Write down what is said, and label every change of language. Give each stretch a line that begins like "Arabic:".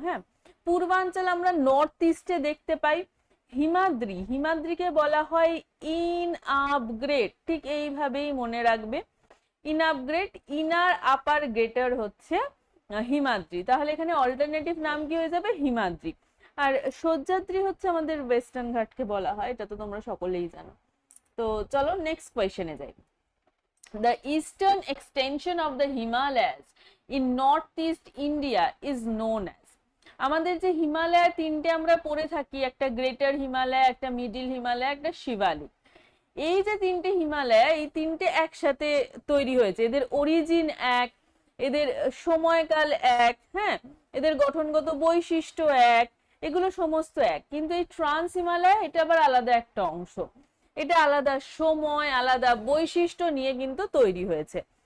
Bangla: হ্যাঁ, পূর্বাঞ্চল আমরা নর্থ ইস্টে দেখতে পাই হিমাদ্রি, হিমাদ্রিকে বলা হয় ইন আপগ্রেড, ঠিক এইভাবেই মনে রাখবে, in upgrade, inner upper greater হচ্ছে হিমাদ্রি। তাহলে এখানে অল্টারনেটিভ নাম কি হয়ে যাবে? হিমাদ্রি। আর সহ্যাদ্রি হচ্ছে আমাদের ওয়েস্টার্ন ঘাটকে বলা হয়, এটা তো তোমরা সকলেই জানো। তো চলো নেক্সট কোয়েশ্চেনে যাই।
English: The eastern extension of the Himalayas in northeast India is known as?
Bangla: আমাদের যে হিমালয় তিনটে আমরা পড়ে থাকি, একটা গ্রেটার হিমালয়, একটা মিডিল হিমালয়, একটা শিবালিক, এই যে তিনটে হিমালয়, এই তিনটে একসাথে তৈরি হয়েছে, এদের অরিজিন এক, এদের সময়কাল এক, হ্যাঁ, এদের গঠনগত বৈশিষ্ট্য এক, এগুলো সমস্ত এক, কিন্তু এই ট্রান্স হিমালয় এটা আবার আলাদা একটা অংশ, এটা আলাদা সময় আলাদা বৈশিষ্ট্য নিয়ে কিন্তু তৈরি হয়েছে।